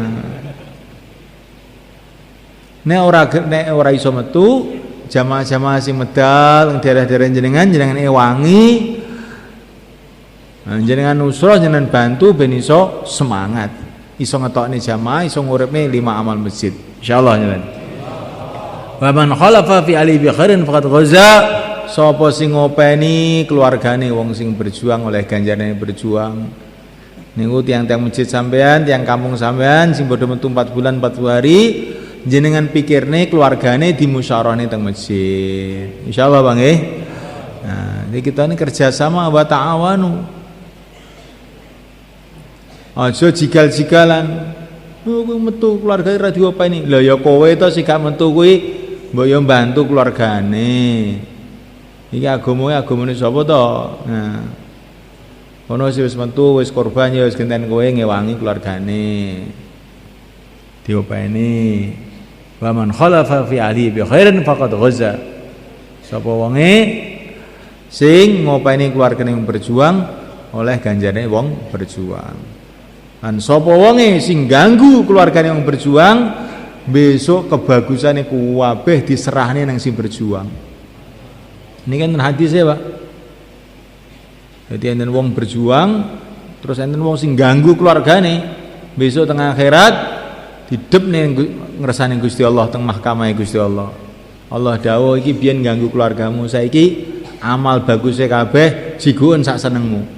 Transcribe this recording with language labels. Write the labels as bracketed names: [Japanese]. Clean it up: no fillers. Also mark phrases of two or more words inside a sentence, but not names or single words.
[Javanese] Nek ora iso metu jamaah-jamaah sing medal ing daerah-daerah jenengan ewangi. Jenengan nusrah jenengan bantu ben iso semangat. Iso ngetokne jamaah, iso nguripne 5 amal masjid. Insyaallah jenengan. [Arabic] ومن خلف في أهله بخير فقد غزا. [Javanese] Sapa sing ngopeni keluargane wong sing berjuang oleh ganjarane berjuang. Niku tiang-tiang masjid sampean, tiang kampung sampean sing padha metu 4 bulan 40 hari jenengan pikirne keluargane dimusyawarahne teng masjid. Insyaallah Bang nggih. [Indonesian] Nah, jadi kita ini kerjasama [Arabic] وتعاونوا. [Javanese] Aja jigal-jigalan. Kuwi metu keluarga ra diopeni. Lah ya kowe to sing gak metu kuwi mbok yo bantu keluargane. Iki agamane sapa to? Nah. Ono sing wis metu wis korban ya wis genten kowe ngewangi keluargane. Diopeni. [Arabic] ومن خلف في أهله بخير فقد غزا. [Javanese] Sapa wonge sing ngopeni keluargane [Indonesian] yang berjuang [Javanese] oleh ganjarane wong berjuang. Lan sapa wonge sing ganggu keluargane [Indonesian] yang berjuang [Javanese] besok kebagusane kuwabeh diserahne nang sing berjuang. [Indonesian] Ini kan hadis ya, Pak. [Javanese] Jadi enten wong berjuang terus enten wong sing ganggu keluargane besok tengah akhirat didepne ngersane Gusti Allah teng mahkamah Gusti Allah. Allah dawuh iki biyen ganggu keluargamu, saiki amal bagusnya kabeh jiguken sak senengmu.